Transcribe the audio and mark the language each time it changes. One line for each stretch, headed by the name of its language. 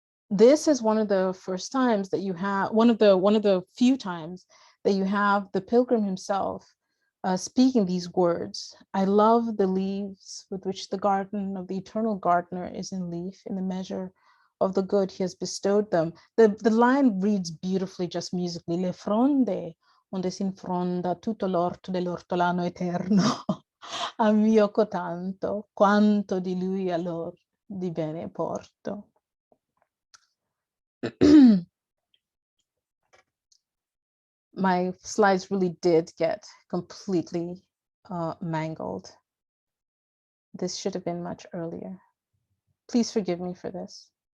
English: This is one of the first times that you have, one of the few times that you have the pilgrim himself speaking these words. I love the leaves with which the garden of the eternal gardener is in leaf, in the measure of the good he has bestowed them. The line reads beautifully, just musically.
Italian: Le fronde, onde si infronda tutto l'orto dell'ortolano eterno, a mio cotanto, quanto di lui allor di bene porto.
English: My slides really did get completely mangled. This should have been much earlier. Please forgive me for this.